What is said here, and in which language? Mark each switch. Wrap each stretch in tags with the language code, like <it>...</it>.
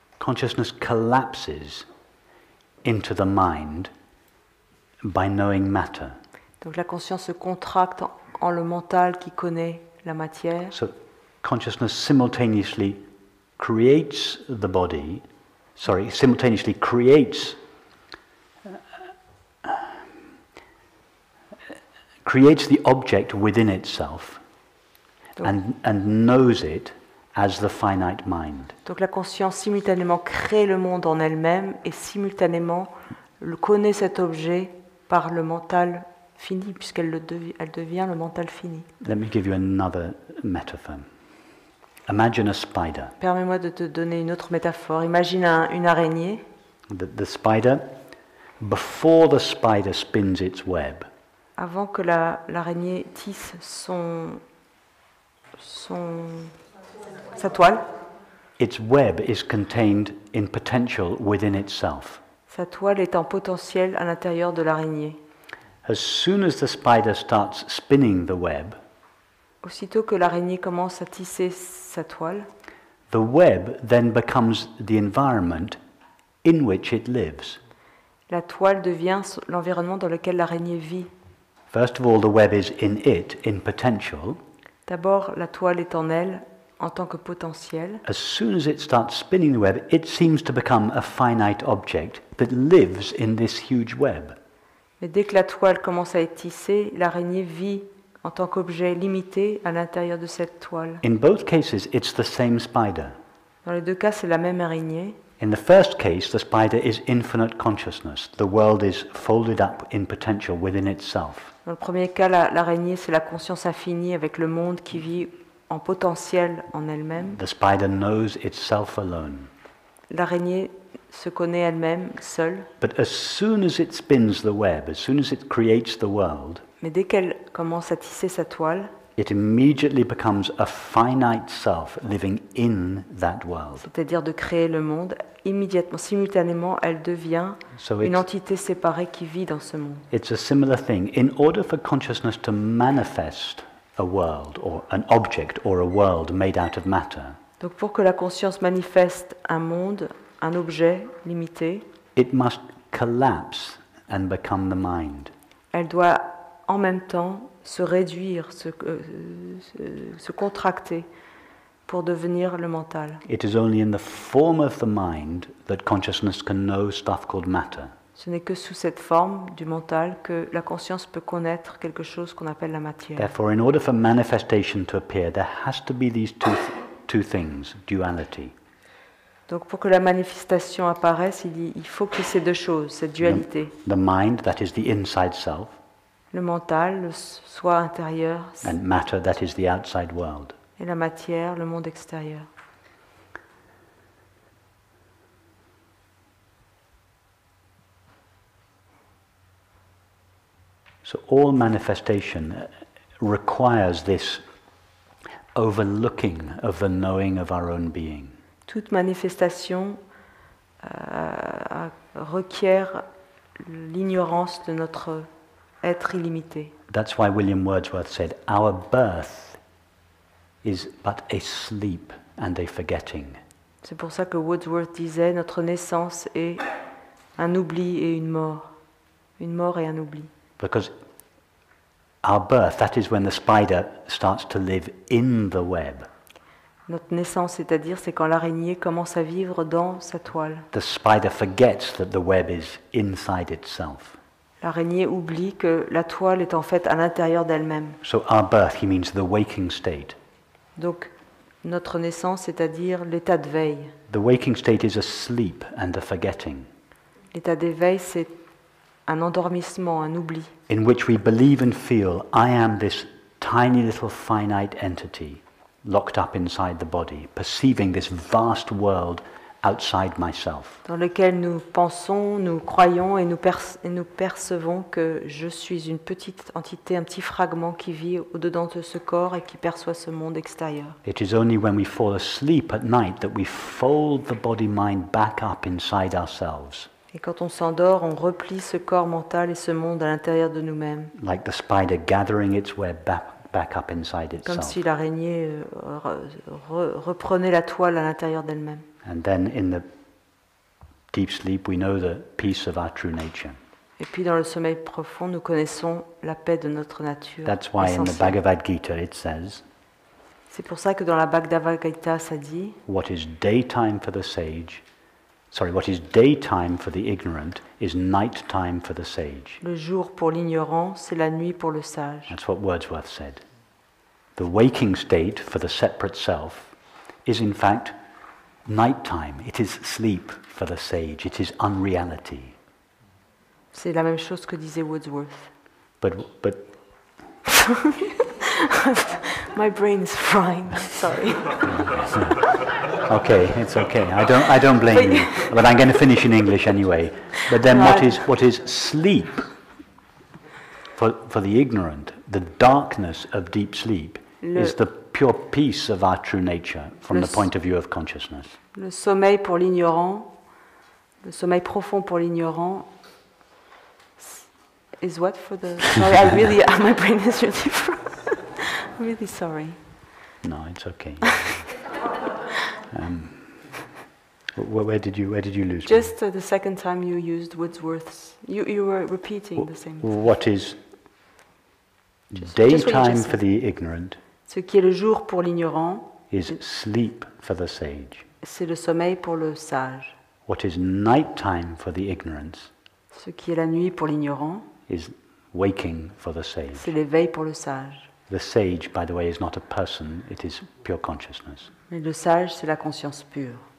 <en>Consciousness collapses into the mind by knowing matter.</en> <fr>Donc la conscience se contracte en le mental qui connaît la matière.</fr> <en>So consciousness simultaneously creates the body, simultaneously creates the object within itself and knows it as the finite mind.</en> <fr>Donc la conscience simultanément crée le monde en elle-même et simultanément connaît cet objet par le mental fini, puisqu'elle devient le mental fini.</fr> <en>Let me give you another metaphor. Imagine a spider.</en> <fr>Permets-moi de te donner une autre métaphore. Imagine une araignée.</fr> <en>The spider, before the spider spins its web,</en> <fr>Avant que l'araignée tisse son sa toile.</fr> <en>its web is contained in potential within itself.</en> <fr>Sa toile est en potentiel à l'intérieur de l'araignée.</fr> <en>As soon as the spider starts spinning the web,</en> <fr>Aussitôt que l'araignée commence à tisser sa toile,</fr> <en>the web then becomes the environment in which it lives.</en> <fr>la toile devient l'environnement dans lequel l'araignée vit.</fr> <en>First of all, the web is in it, in potential.</en> <fr>D'abord, la toile est en elle en tant que potentiel.</fr> <en>As soon as it starts spinning the web, it seems to become a finite object that lives in this huge web.</en> <fr>Mais dès que la toile commence à être tissée, l'araignée vit en tant qu'objet limité à l'intérieur de cette toile.</fr> <en>In both cases, it's the same spider.</en> <fr>Dans les deux cas, c'est la même araignée.</fr> <en>In the first case, the spider is infinite consciousness. The world is folded up in potential within itself.</en> <fr>Dans le premier cas, l'araignée, c'est la conscience infinie avec le monde qui vit en potentiel en elle-même.</fr> <en>The spider knows itself alone.</en> <fr>L'araignée se connaît elle-même, seule.</fr> <en>But as soon as it spins the web, as soon as it creates the world,</en> <fr>Mais dès qu'elle commence à tisser sa toile,</fr> <en>it immediately becomes a finite self living in that world.</en> <fr>c'est-à-dire de créer le monde, immédiatement, simultanément, elle devient</fr> <en>So</en> <fr>une</fr> <en>it's,</en> <fr>entité séparée qui vit dans ce monde.</fr> <en>it's a similar thing. In order for consciousness to manifest a world or an object or a world made out of matter,</en> <fr>Donc pour que la conscience manifeste un monde, un objet limité,</fr> <en>it must collapse and become the mind.</en> <fr>elle doit en même temps se réduire, se contracter pour devenir le mental.</fr> <en>It is only in the form of the mind that consciousness can know stuff called matter.</en> <fr>Ce n'est que sous cette forme du mental que la conscience peut connaître quelque chose qu'on appelle la matière.</fr> <en>Therefore, in order for manifestation to appear, there has to be these two things, duality.</en> <fr>Donc pour que la manifestation apparaisse, il faut qu'il y ait ces deux choses, cette dualité.</fr> <en>The mind, that is the inside self,</en> <fr>Le mental, le soi intérieur,</fr> <en>and matter, that is the outside world.</en> <fr>et la matière, le monde extérieur.</fr> <en>So all manifestation requires this overlooking of the knowing of our own being.</en> <fr>Toute manifestation requiert l'ignorance de notre être illimité.</fr> <en>That's why William Wordsworth said, "Our birth is but a sleep and a forgetting."</en> <fr>C'est pour ça que Wordsworth disait notre naissance est un oubli et une mort et un oubli.</fr> <en>Because our birth, that is when the spider starts to live in the web.</en> <fr>Notre naissance, c'est-à-dire, c'est quand l'araignée commence à vivre dans sa toile.</fr> <en>The spider forgets that the web is inside itself.</en> <fr>L'araignée oublie que la toile est en fait à l'intérieur d'elle-même.</fr> <en>So our birth, he means the waking state.</en> <fr>Donc, notre naissance, c'est-à-dire l'état de veille.</fr> <en>The waking state is a sleep and a forgetting,</en> <fr>L'état d'éveil, c'est un endormissement, un oubli,</fr> <en>in which we believe and feel, I am this tiny little finite entity locked up inside the body, perceiving this vast world outside myself.</en> <fr>dans lequel nous pensons, nous croyons et nous percevons que je suis une petite entité, un petit fragment qui vit au-dedans de ce corps et qui perçoit ce monde extérieur.</fr> <en>It is only when we fall asleep at night that we fold the body-mind back up inside ourselves,</en> <fr>Et quand on s'endort, on replie ce corps mental et ce monde à l'intérieur de nous-mêmes,</fr> <en>like the spider gathering its web back up inside</en> <fr>comme</fr> <en>itself.</en> <fr>si l'araignée reprenait la toile à l'intérieur d'elle-même.</fr> <en>And then in the deep sleep, we know the peace of our true nature.</en> <fr>Et puis dans le sommeil profond, nous connaissons la paix de notre nature.</fr> <en>That's why in the</en> <fr>essentielle.</fr> <en>Bhagavad Gita it says,</en> <fr>C'est pour ça que dans la Bhagavad Gita, ça dit</fr> <en>what is daytime for the sage, what is daytime for the ignorant is nighttime for the sage.</en> <fr>le jour pour l'ignorant, c'est la nuit pour le sage.</fr> <en>That's what Wordsworth said. The waking state for the separate self is in fact nighttime. It is sleep for the sage. It is unreality.</en> <fr>C'est la même chose que disait Wordsworth.</fr> <en>But My brain is frying. Sorry. okay, it's okay. I don't blame you. But I'm going to finish in English anyway. But then what is sleep for the ignorant? The darkness of deep sleep is the pure peace of our true nature from</en> <fr>Le</fr> <en>the point of view of consciousness.</en> <fr>Le sommeil pour l'ignorant, le sommeil profond pour l'ignorant,</fr> <en>is what for the... Sorry, my brain is really... I'm really sorry. No, it's okay. Where did you lose me? Just the second time you used Wordsworth's, you were repeating the same thing. What is Just what you daytime just for said. the ignorant</en> <fr>Ce qui est le jour pour l'ignorant,</fr> <en>is sleep for the sage.</en> <fr>c'est le sommeil pour le sage.</fr> <en>What is nighttime for the ignorance</en> <fr>Ce qui est la nuit pour l'ignorant,</fr> <en>is waking for the sage.</en> <fr>c'est l'éveil pour le sage.</fr> <en>The sage, by the way, is not a person, it is pure consciousness.</en> <fr>Mais le sage, c'est la conscience pure.</fr>